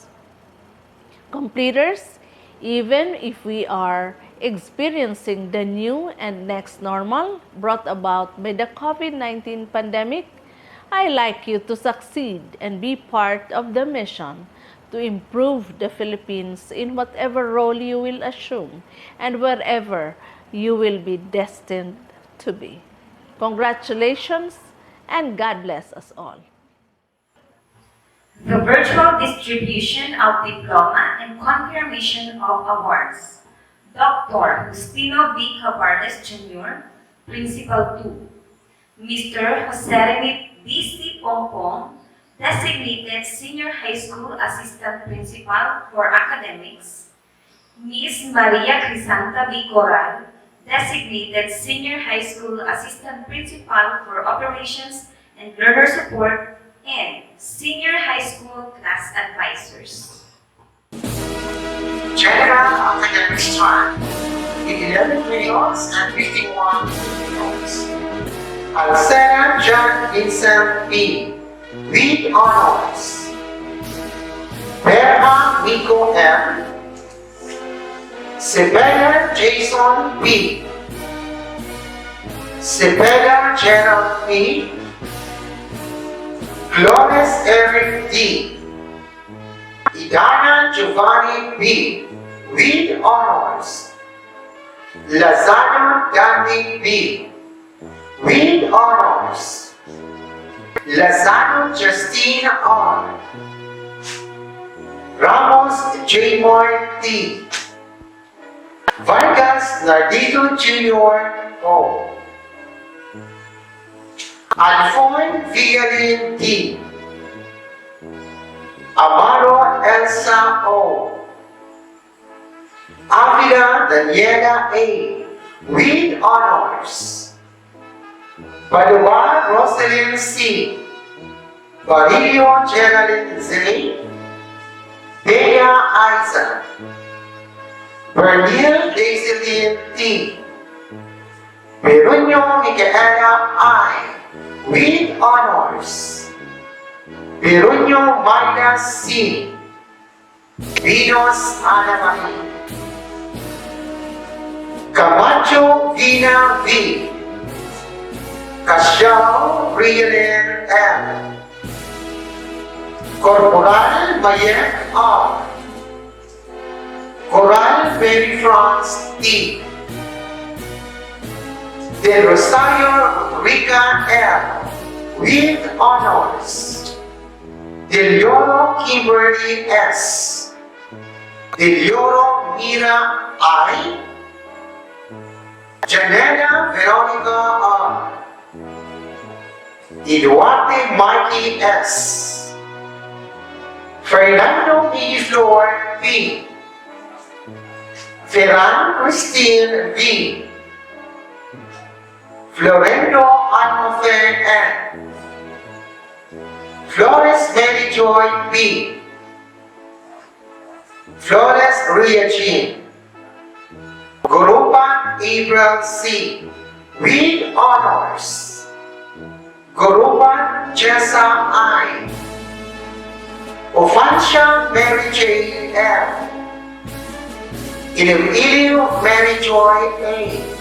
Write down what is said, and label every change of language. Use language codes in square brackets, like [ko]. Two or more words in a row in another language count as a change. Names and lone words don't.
[en] Completers, even if we are experiencing the new and next normal brought about by the COVID-19 pandemic, I like you to succeed and be part of the mission to improve the Philippines in whatever role you will assume and wherever you will be destined to be. Congratulations and God bless us all. The virtual distribution of diploma and confirmation of awards. Dr. Justino B. Cabardes Jr., Principal 2. Mr. Jose D.C. Pongpong, Designated Senior High School Assistant Principal for Academics. Ms. Maria Crisanta B. Coral, Designated Senior High School Assistant Principal for Operations and Learner Support, and Senior High School Class Advisors. General Academic Strand in 11 periods and 51 notes. Alcena John Vincent P. with honors. Berha Nico M. Sebella Jason B. Sebella Gerald P. Flores Eric D. Idana Giovanni B. with honors. Lazano Dandy B. with honors. Lazano Justine R. Ramos J. Moore T. Vargas Nardito Jr. O. Alphon Villalin D. Amaro Elsa O. Avila Daniela A. with honors. Padua Rosalyn C. Barillo Geraldine Z. Bea Isa. Bernil Daiselin T. Peruño Micaela I. with honors. Peruño Mayla C. Vinos Ana Marie. Camacho Vina V. Casiao Rielen M. Corporal Mayek R. Coral Mary France T. Del Rosario Rica L. with honors. Del Lloro Kimberly S. Del Lloro Mira I. Janela Veronica R. Duarte Mikey S. Fernando E. Flor V. Ferran Christine V. Florendo Almofe N. Flores Mary Joy B. Flores Ria Jean. Gurupan April C. With honors. Gurupan Jessa I. Ofancia Mary J. F. Ilimilio Mary Joy A.